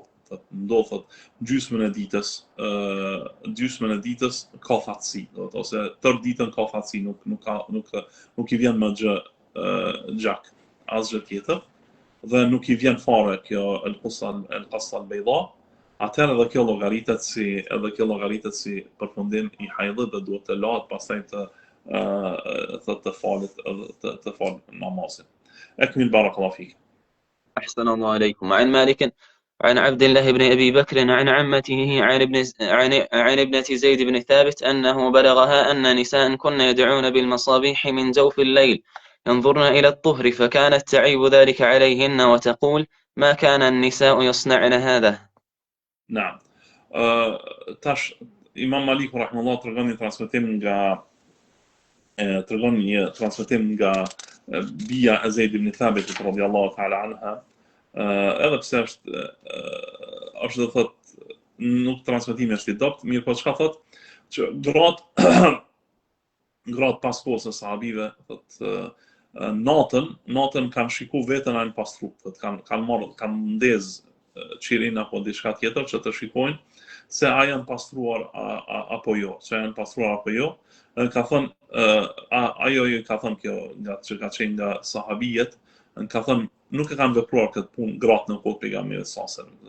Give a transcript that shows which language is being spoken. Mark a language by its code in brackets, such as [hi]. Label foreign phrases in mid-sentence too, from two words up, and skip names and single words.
[sq] Ndodh thotë gjysmën e ditës ka fatësi, ose tërë ditën ka fatësi, nuk i vjen më gjak, asgjë tjetër, dhe nuk i vjen fare kjo [ar] القصة البيضاء. [sq] Atëherë edhe kjo llogaritet si përfundim i hajdhit dhe duhet të lahet pastaj të falet namazin. [ar] أكمل بارك الله فيك. أحسن الله عليكم. عن مالك عن عبد الله بن أبي بكر عن عمته عن ابنة زيد بن ثابت أنه بلغها أن نساء كن يدعون بالمصابيح من جوف الليل ينظرن إلى الطهر فكانت تعيب ذلك عليهن وتقول ما كان النساء يصنعن هذا. نعم. [sq] Tash Imam Maliku rahimahullah tregon një transmetim nga bija e Zeid ibn Thabit [ar] رضي الله تعالى عنها, [sq] edhe pse është do thot nuk transmetimi është i dobët, mirë po çka thot që gratë pas kohës së sahabive thot natën kanë shiku veten në pastru, thot kanë ndez qirin apo diçka tjetër që të shikojnë se a janë pastruar apo jo, ka thënë ajo ka thënë kjo nga që ka qenë nga sahabijet, ka thënë nuk e kanë vepruar këtë punë gratë në kohë pejgamberit [ar] صلى الله عليه وسلم.